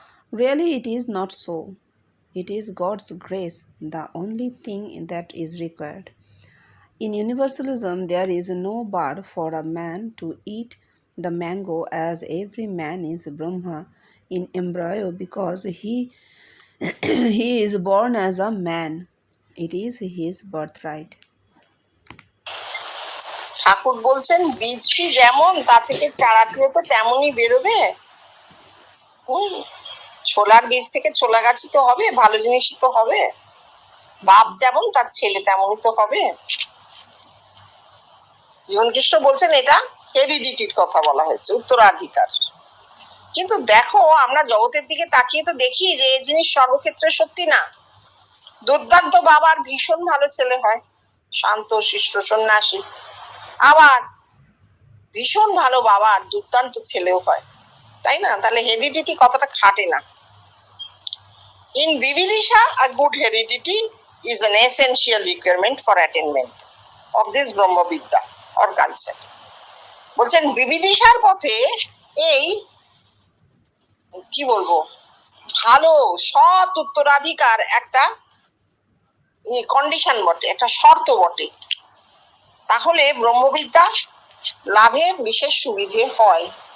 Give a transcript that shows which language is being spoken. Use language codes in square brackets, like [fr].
[en] Really, it is not so. It is God's grace, the only thing that is required. In universalism, there is no bar for a man to eat the mango, as every man is Brahma in embryo because he is born as a man. It is his birthright. [bn] ঠাকুর বলছেন বীজটি যেমন তা থেকে চারাটিও তো তেমনই বেরোবে। ছোলার বীজ থেকে ছোলা গাছই তো হবে, ভালো জিনিসই তো হবে। বাপ যেমন তার ছেলে তেমনই তো হবে। জীবনকৃষ্ণ বলছেন এটা হেরিডিটির কথা বলা হয়েছে, উত্তরাধিকার। কিন্তু দেখো, আমরা জগতের দিকে তাকিয়ে তো দেখি যে এই জিনিস সর্বক্ষেত্রে সত্যি না। দুর্দান্ত বাবার ভীষণ ভালো ছেলে হয়, শান্ত শিষ্ট সন্ন্যাসী। আবার ভীষণ ভালো বাবার দুর্দান্ত ছেলেও হয়, তাই না? তাহলে হেরিডিটি কথাটা খাটে না। [en] In Vividisha, a good heredity is an essential requirement for attainment of this Brahma Vidya or culture. [bn] বলছেন বিবিদিশার পথে এই কি বলবো, ভালো সৎ উত্তরাধিকার একটা কন্ডিশন বটে, একটা শর্ত বটে। তাহলে ব্রহ্মবিদ্যা লাভে বিশেষ সুবিধে হয়।